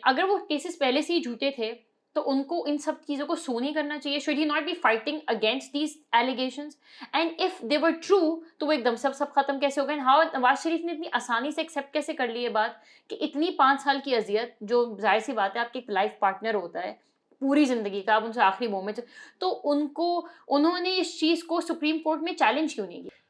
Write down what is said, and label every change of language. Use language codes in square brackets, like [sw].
[ur] اگر وہ کیسز پہلے سے ہی جھوٹے تھے تو ان کو ان سب چیزوں کو سو نہیں کرنا چاہیے. [en] should he not be fighting against these allegations? and if they were true [ur] تو وہ ایک دم سب ختم کیسے ہو گئے؟ how نواز شریف نے اتنی آسانی سے ایکسیپٹ کیسے کر لی یہ بات کہ اتنی 5 سال کی اذیت، جو ظاہر سی بات ہے آپ کے ایک لائف پارٹنر ہوتا ہے پوری زندگی کا، آپ ان سے آخری مومنٹ، تو انہوں نے اس چیز کو سپریم کورٹ میں چیلنج کیوں نہیں کیا؟